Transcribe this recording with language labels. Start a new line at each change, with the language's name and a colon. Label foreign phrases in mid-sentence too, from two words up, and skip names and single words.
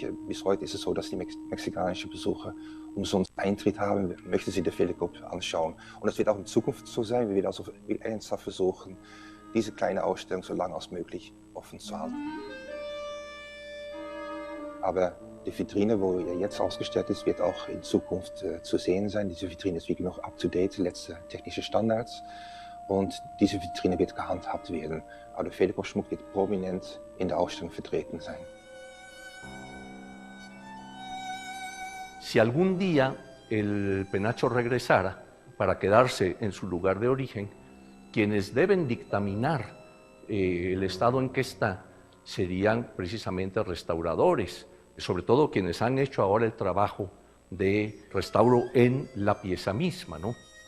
German: Bis heute ist es so, dass die mexikanischen Besucher umsonst Eintritt haben, möchten sie den Fehlkopf anschauen. Und das wird auch in Zukunft so sein. Wir werden also ernsthaft versuchen, diese kleine Ausstellung so lange als möglich offen zu halten. Aber die Vitrine, wo er jetzt ausgestellt ist, wird auch in Zukunft zu sehen sein. Diese Vitrine ist wirklich noch up-to-date, letzte technische Standards. Und diese Vitrine wird gehandhabt werden. Aber der Fehlkopfschmuck wird prominent in der Ausstellung vertreten sein.
Spanish: Si algún día el penacho regresara para quedarse en su lugar de origen, quienes deben dictaminar el estado en que está serían precisamente restauradores, sobre todo quienes han hecho ahora el trabajo de restauro en la pieza misma, ¿no?